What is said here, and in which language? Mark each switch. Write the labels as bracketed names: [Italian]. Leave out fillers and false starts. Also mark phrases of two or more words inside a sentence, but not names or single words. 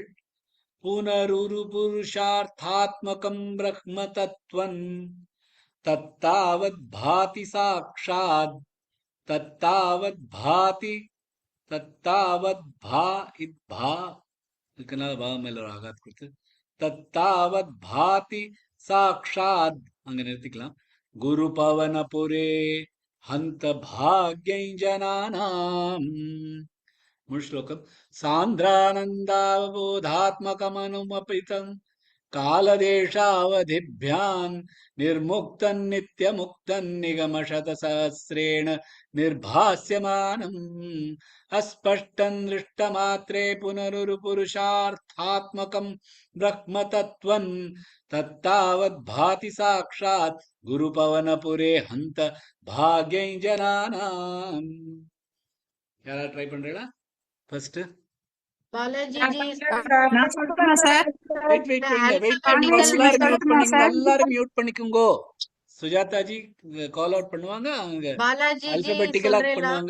[Sanskrit] पुनरुरु पुरुषार्थात्मकम् ब्रह्म तत्त्वं तत्तावद् भाति साक्षात् तत्तावद् भाति तत्तावद् भा इत् भा [Tamil] இதுக்குனால பா மேல ஒரு ஆகாத் கொடுத்து [Sanskrit] तत्तावद् भाति साक्षात् [Tamil] அங்க நிறுத்திக்கலாம். [Sanskrit] गुरुपवनपुरे हन्त भाग्यै जनानाम् [Tamil] முழு ஸ்லோகம். [Sanskrit] सान्द्रानन्दावबोधात्मकमनुपमितं कालदेशावधिभ्याम् निर्मुक्तन् नित्यमुक्तन् निगमशतसहस्रेण निर्भास्यमानम् अस्पष्टम् दृष्टमात्रे पुनरुरुपुरुषार्थात्मकम् ब्रह्मतत्त्वम् तत्तावद्भाति साक्षात् गुरुपवनपुरे हन्त भाग्यै जनानाम्. [Tamil] யாரா ட்ரை பண்றீங்களா? ஃபர்ஸ்ட் Balaji ji, நான் சொல்றேன் சார். வெயிட் the வெயிட் alphabetical எல்லாரும் மியூட் பண்ணிக்கோங்க. சுஜாதா ஜி [English] call out [Tamil] பண்ணுவாங்க. அவங்க Balaji ji ஆல்பபெட்டிக்கலா சொல்றேளா? பண்ணுவாங்க.